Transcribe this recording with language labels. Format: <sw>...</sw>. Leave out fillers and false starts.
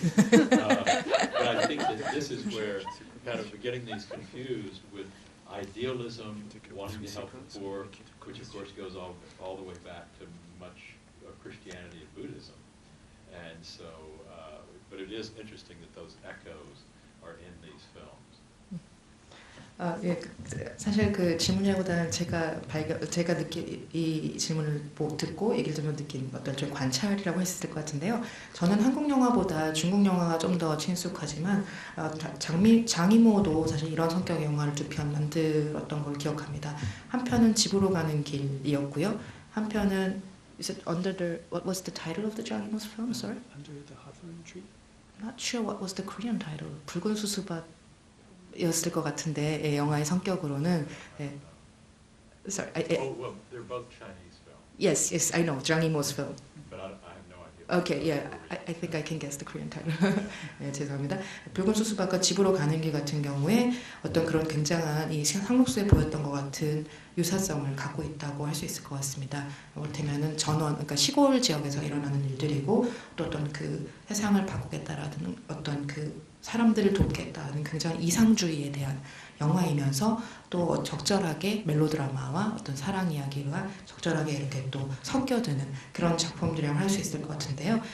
<en>But I think that this is where kind of getting these confused with idealism, wanting to help the poor, which of course goes all the way back to much of Christianity and Buddhism. And so, but it is interesting that those echoes are in these films.</en> <ko>예, 사실 그 질문이라기보다는 제가 이 질문을 듣고 얘기를 들으면 느낀 어떤 좀 관찰이라고 했을 것 같은데요. 저는 한국 영화보다 중국 영화가 좀 더 친숙하지만 장이모도 사실 이런 성격의 영화를 2편 만들었던 걸 기억합니다. 한 편은 집으로 가는 길이었고요. 한 편은</ko> <en>is it under the what was the title of the Zhang Yimou's film? Sorry, Under the Hawthorne Tree. I'm not sure what was the Korean title.</en> <ko>붉은 수수밭 였을 것 같은데 예, 영화의 성격으로는 예.</ko> <en>Sorry, Oh, well, they're both Chinese films, yes, I know Zhang Yimou's film. but I have no idea. Okay, yeah, I think I can guess the Korean title.</en> <ko>네, 죄송합니다. 붉은 수수밭과 집으로 가는 길 같은 경우에 어떤 그런 굉장한 이 상록수에 보였던 것 같은 유사성을 갖고 있다고 할 수 있을 것 같습니다. 이를테면은 전원, 그러니까 시골 지역에서 일어나는 일들이고 또 어떤 그 세상을 바꾸겠다라는 어떤 그 사람들을 돕겠다는 굉장히 이상주의에 대한 영화이면서 또 적절하게 멜로드라마와 어떤 사랑 이야기가 적절하게 이렇게 또 섞여드는 그런 작품들이라고 할 수 있을 것 같은데요.</ko>